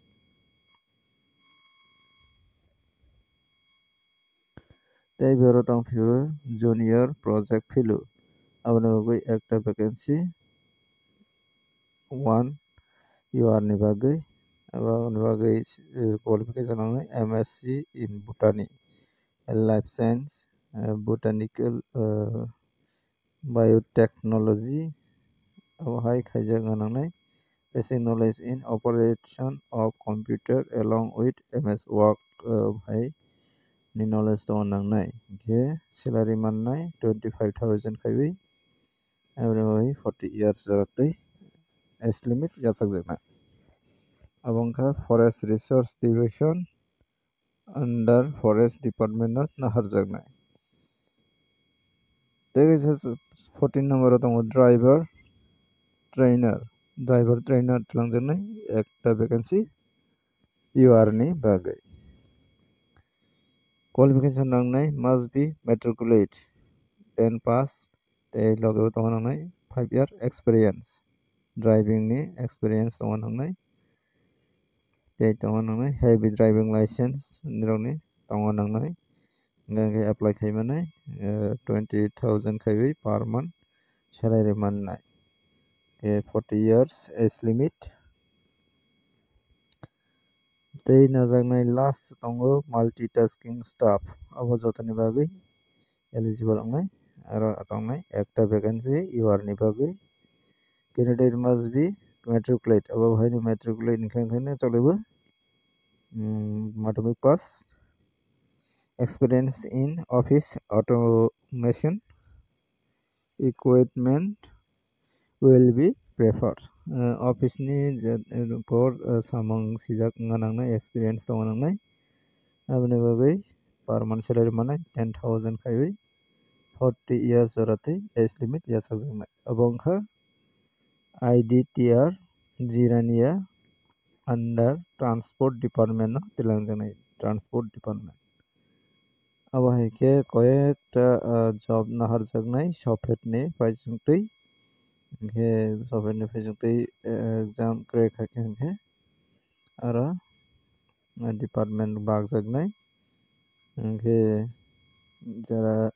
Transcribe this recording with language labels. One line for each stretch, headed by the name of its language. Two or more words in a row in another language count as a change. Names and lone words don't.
Kok Borok: Tei bero tongphibo
English: junior project fellow
Kok Borok: aboni bagui ekta vacancy 1 UR ni bagui aboni bagui qualification nangnai
English: MSc in botany life science botanical
Kok Borok: biotechnology abo hai khaijak nangnai
English: basic knowledge in operation of computer along with MS work
Kok Borok: hai ni knowledge tongo nangnai ke salary mannai 25,000 khaiwi aboni 40 years jaratai
English: age limit
Kok Borok: yachakjaknai. Abongkha
English: forest resource division under forest department
Kok Borok: no naharjaknai. Tei 14 number tongo
English: driver trainer
Kok Borok: thalangjaknai ekta vacancy UR ni bagui. Qualification nangnai
English: must be matriculate 10 pass
Kok Borok: tei loge tongo nangnai
English: 5 year experience driving
Kok Borok: ni experience tongo nangnai tei tongo nangnai
English: heavy driving license
Kok Borok: nirokni tongo nangnai ngake apply khaimanai 20,000 khaiwi
English: per month salary
Kok Borok: mannai
English: 40 years age limit.
Kok Borok: Tei najaknai last tongo
English: multitasking staff
Kok Borok: abo jotoni bagui eligible ongnai aro tongnai ekta vacancy UR ni bagui
English: candidate must be matriculate
Kok Borok: abo bahai matriculate ni khaina cholibo
Bangla: madhyamik pass
English: experience in office automation equipment will be preferred.
Kok Borok: Office ni por samang sijak nangnai experience tongo nangnai aboni bagui
English: per month salary
Kok Borok: mannai 10,000 khaiwi 40 years jaratai
English: age limit
Kok Borok: yachakjaknai. Abongkha IDTR Jirania
English: under transport department
Kok Borok: no tilangjaknai
English: transport department.
Kok Borok: Abo haike koyekta job naharjaknai software ni paijongtui ke software ni paijongtui
English: exam crack
Kok Borok: haikhe aro department bagjaknai ke jara